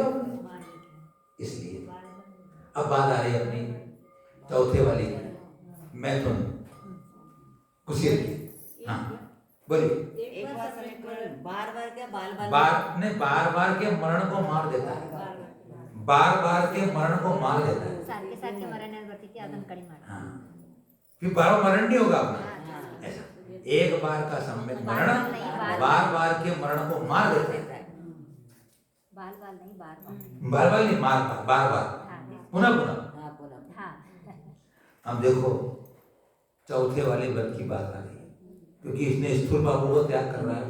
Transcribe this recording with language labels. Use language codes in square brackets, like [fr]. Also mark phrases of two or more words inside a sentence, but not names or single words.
[hi] इसलिए अब बात आ रही है अपनी चौथे वाली मैथुन कुशील की। हाँ बोलिए। एक बार समय पर बार-बार क्या बार बार के मरण को मार देता है, बार बार के मरण को मार देता है। [mr] सारखे सारखे मरण्यावरती ती अजून कडी मार. [hi] हाँ, फिर बार मरण नहीं होगा अपना। ऐसा एक बार का सम्यक मरण बार बार के मरण को मार देता है। बाल बाल नहीं बार बार बार नहीं, बार बार पुनः पुनः। अब देखो चौथे वाले व्रत की बात आ रही है, क्योंकि इसने स्थूल पापों को त्याग कर रहा है।